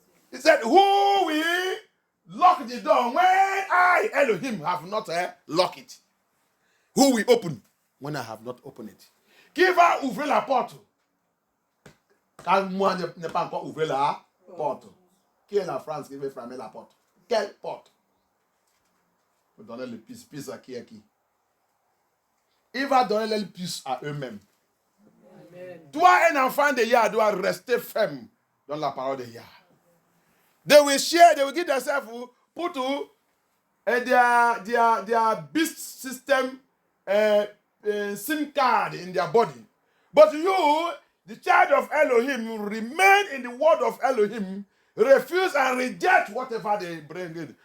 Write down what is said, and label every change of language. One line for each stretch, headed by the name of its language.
English: He said, who will lock the door when I, Elohim, have not locked it? Who will open when I have not opened it?
French: Qui va ouvrir la porte quand moi n'ai pas encore ouvert la porte? Qui est la France qui veut fermer la porte? Quelle porte? Vous donnez le pisse à qui est qui? Il va donner le pisse à eux-mêmes. Amen. Toi, un enfant de Yah, doit rester ferme dans la parole de Yah.
English: They will give themselves put their beast system SIM card in their body. But you, the child of Elohim, remain in the word of Elohim, refuse and reject whatever they bring in.